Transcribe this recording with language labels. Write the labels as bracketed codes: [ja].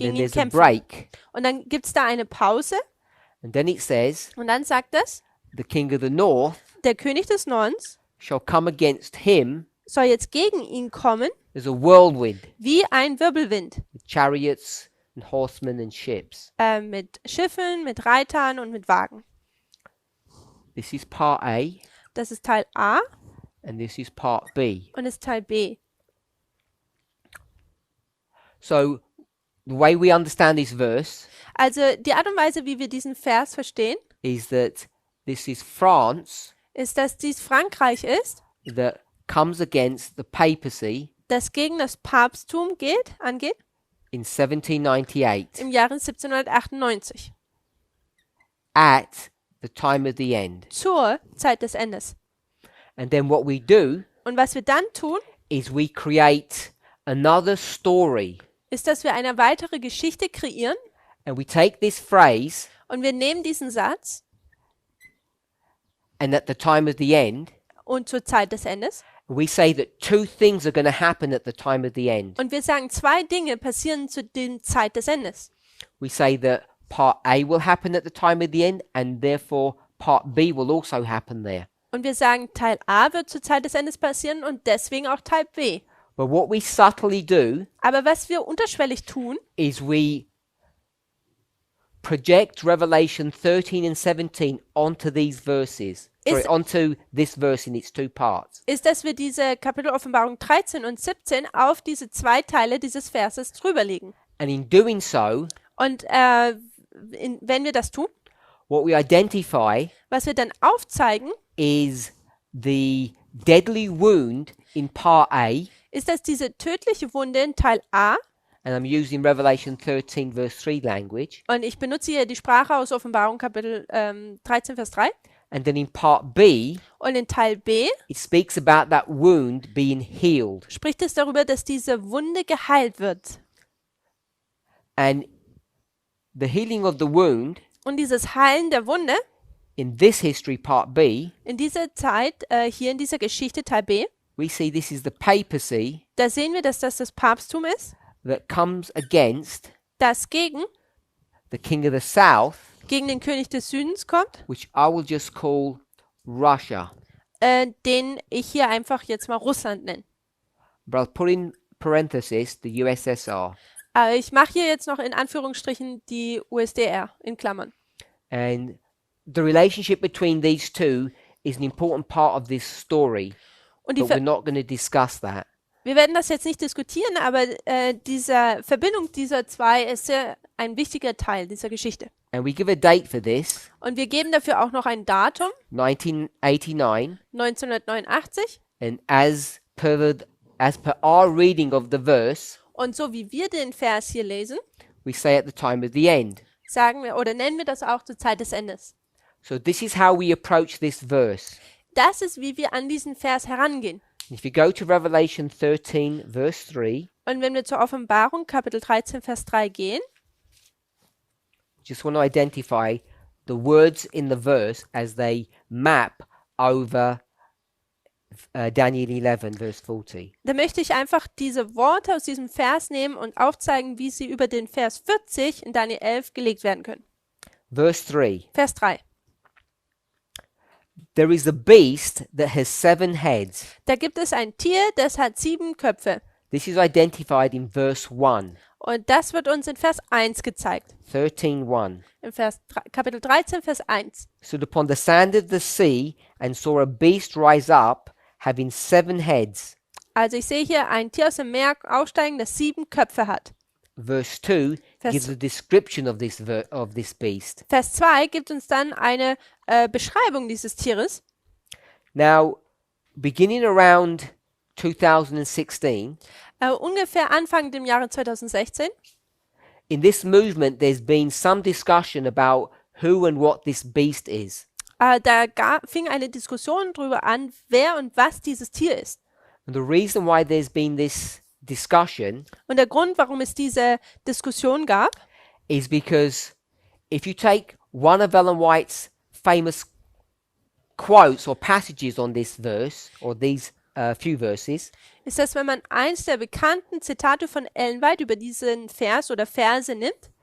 [de] gegen [en] then [de] ihn [en] there's a [de] kämpfen. [en] break. [de] Und dann gibt es da eine Pause [en] And then it says, [de] und dann sagt es, [en] the king of the north [de] der König des Nordens [en] shall come against him [de] soll jetzt gegen ihn kommen [en] as a whirlwind, [de] wie ein Wirbelwind, [en] with chariots and horsemen and ships. [de] mit Schiffen, mit Reitern und mit Wagen. [en] This is part A, [de] Das ist Teil A [en] and this is part B. [de] und ist Teil B. [en] So the way we understand this verse [de] Also die Art und Weise, wie wir diesen Vers verstehen, [en] is that this is France [de] ist, dass dies Frankreich ist, [en] that comes against the papacy [de] das gegen das Papsttum angeht, [en] in 1798 [de] im Jahre 1798, [en] at the time of the end. [de] zur Zeit des Endes. [en] And then what we do [de] Und was wir dann tun, [en] is we create another story, [de] ist, dass wir eine weitere Geschichte kreieren [en] and we take this phrase, [de] und wir nehmen diesen Satz [en] and at the time of the end, [de] und zur Zeit des Endes [en] we say that two things are going to happen at the time of the end. [de] und wir sagen, zwei Dinge passieren zu der Zeit des Endes. [en] We say that part A will happen at the time of the end, and therefore part B will also happen there. [de] Und wir sagen, Teil A wird zur Zeit des Endes passieren und deswegen auch Teil B. [en] But what we subtly do [de] Aber was wir unterschwellig tun, [en] is we project Revelation 13 and 17 onto these verses. Sorry, onto this verse in its two parts. [de] ist, dass wir diese Kapitel Offenbarung 13 und 17 auf diese zwei Teile dieses Verses drüberlegen. [en] And in doing so, [de] Und wenn wir das tun, [en] what we identify [de] was wir dann aufzeigen, [en] is the deadly wound in part A, [de] ist, dass diese tödliche Wunde in Teil A, [en] and I'm using Revelation 13 verse 3 language, [de] und ich benutze hier die Sprache aus Offenbarung Kapitel 13, Vers 3, [en] And then in part B, [de] Und in Teil B [en] it speaks about that wound being healed. [de] spricht es darüber, dass diese Wunde geheilt wird. [en] And the healing of the wound [de] Und dieses Heilen der Wunde [en] in this history, part B, [de] in dieser Zeit, hier in dieser Geschichte Teil B, [en] we see this is the papacy [de] da sehen wir, dass das Papsttum ist, [en] that comes against [de] das gegen [en] the king of the south, [de] den König des Südens kommt, [en] which I will just call Russia. [de] den ich hier einfach jetzt mal Russland nenne. [en] But I'll put in parenthesis the USSR. [de] Ich mache hier jetzt noch in Anführungsstrichen die USDR in Klammern. [en] And the relationship between these two is an important part of this story, [de] Und die [en] but we're not going to discuss that. [de] wir werden das jetzt nicht diskutieren, aber diese Verbindung dieser zwei ist sehr ein wichtiger Teil dieser Geschichte. [en] And we give a date for this, [de] Und wir geben dafür auch noch ein Datum, [en] 1989, [de] 1989. [en] and as per our reading of the verse, [de] Und so wie wir den Vers hier lesen, [en] we say at the time of the end. [de] sagen wir oder nennen wir das auch zur Zeit des Endes. [en] So this is how we approach this verse. [de] Das ist, wie wir an diesen Vers herangehen. [en] If you go to Revelation 13, verse 3, [de] Und wenn wir zur Offenbarung, Kapitel 13, Vers 3 gehen, [en] just want to identify the words in the verse as they map over Daniel 11, verse 40. [de] dann möchte ich einfach diese Worte aus diesem Vers nehmen und aufzeigen, wie sie über den Vers 40 in Daniel 11 gelegt werden können. [en] Verse 3. [de] Vers 3. [en] There is a beast that has 7 heads. [de] Da gibt es ein Tier, das hat 7 Köpfe. [en] This is identified in verse 1, [de] Und das wird uns in Vers 1 gezeigt. [en] 13:1. [de] In Kapitel 13, Vers 1. [en] Stood upon the sand of the sea and saw a beast rise up, having 7 heads. [de] Also ich sehe hier ein Tier aus dem Meer aufsteigen, das 7 Köpfe hat. [en] Verse 2 [de] Vers- [en] gives a description of this beast. [de] Vers 2 gibt uns dann eine Beschreibung dieses Tieres. [en] Now, beginning around 2016, [de] Ungefähr Anfang dem Jahre 2016 [en] in this movement, there's been some discussion about who and what this beast is. [de] fing eine Diskussion darüber an, wer und was dieses Tier ist. [en] And the reason why there's been this discussion [de] Und der Grund, warum es diese Diskussion gab, [en] is because if you take one of Ellen White's famous quotes or passages on this verse, or these few verses, [de] ist, dass wenn man eins der bekannten Zitate von Ellen White über diesen Vers oder Verse nimmt,